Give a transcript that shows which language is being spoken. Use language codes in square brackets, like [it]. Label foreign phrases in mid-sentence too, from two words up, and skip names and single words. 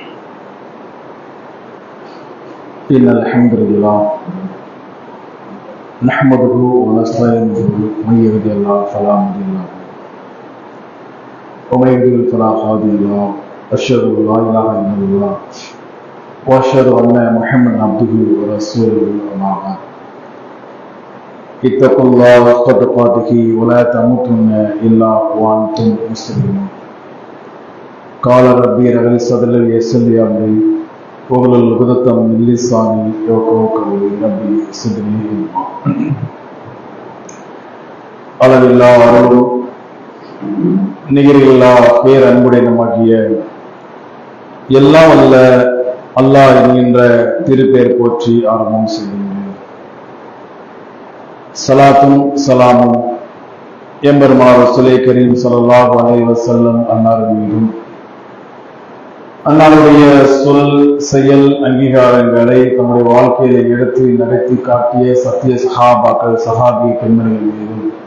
[ar] إن الحمد لله نحمده ونستعينه من يهده الله فلا مضل له ومن يضلل فلا هادي له أشهد أن لا إله إلا الله وأشهد أن محمدا عبده ورسوله أما بعد اتقوا الله حق تقاته ولا تموتن إلا وأنتم مسلمون. قال ربي رب صدري ويسر لي أمري واحلل عقدة من لساني يفقهوا قولي. ربي زدني علما. [ta] அளவில்லா அருளும் நிகரில்லா பேரன்புடைய நம்மாகிய எல்லாம் வல்ல அல்லாஹ் என்கின்ற திருப்பெயர் போற்றி ஆரம்பம் செய்கின்றேன். சலாத்தும் சலாமும் எம்பெருமானார் [ar] رسول كريم صلى الله عليه وسلم [ta] அன்னார் மீதும் அன்னாருடைய சொல் செயல் அங்கீகாரங்களை தம்முடைய வாழ்க்கையை எடுத்து நடத்தி காட்டிய சத்திய சஹாபாக்கள் சஹாபி பெண்மணிகள் மீதும்